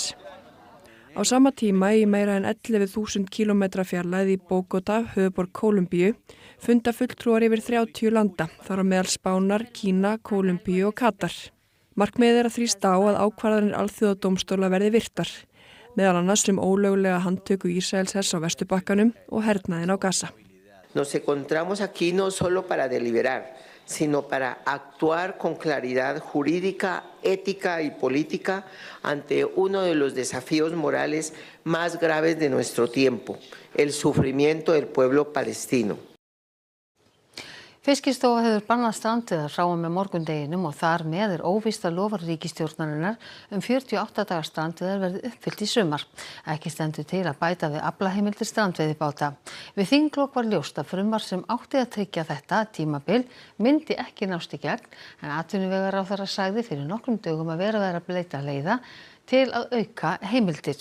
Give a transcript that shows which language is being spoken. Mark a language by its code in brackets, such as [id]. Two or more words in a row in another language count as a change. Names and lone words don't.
[is] Á sama tíma í meira en 11.000 kílómetra fjarlægð í Bogota, höfuðborg Kólumbíu, funda fulltrúar yfir 30 landa, þar á meðal Spánar, Kína, Kólumbíu og Katar. Markmiðið er að þrýsta á að ákvarðanir alþjóðadómstóla verði virtar, meðal annars ólöglega handtöku Ísraels hers á Vesturbakkanum og hernaðinn á Gaza. [es] Nos encontramos aquí no solo para deliberar, sino para actuar con claridad jurídica, ética y política ante uno de los desafíos morales más graves de nuestro tiempo, el sufrimiento del pueblo palestino. [is] Fiskistofa hefur bannað strandveiðar frá og með morgundeginum og þar með óvíst að lofar ríkisstjórnarinnar 48 daga strandveiðar verði uppfyllt í sumar. Ekki stendur til að bæta við aflaheimildir strandveiðibáta. Við þinglok var ljóst að frumvarp sem átti að tryggja þetta tímabil myndi ekki nást í gegn en atvinnuvegaráðherra sagði fyrir nokkrum dögum að vera að leita leiða til að auka heimildir.